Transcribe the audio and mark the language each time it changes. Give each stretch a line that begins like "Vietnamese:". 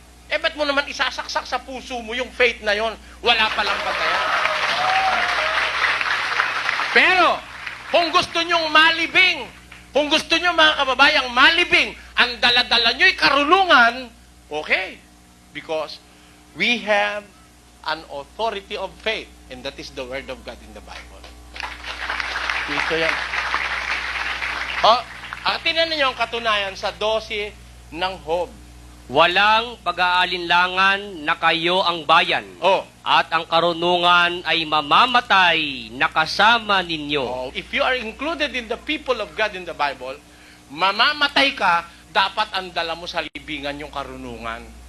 Filipino: Ba't mo naman isasaksak sa puso mo yung faith na yon? Wala palang batayan. Pero, kung gusto nyong malibing, kung gusto nyo mga kababayang malibing, ang daladala nyo'y karunungan, okay.
English: Because we have an authority of faith, and that is the Word of God in the Bible.
Filipino: Ito yan. Tingnan ninyo ang katunayan sa 12 ng Job. Walang pag-aalinlangan na kayo ang bayan, at ang karunungan ay mamamatay na kasama ninyo.
English: If you are included in the people of God in the Bible,
Filipino: mamamatay ka, dapat ang dala mo sa libingan yung karunungan.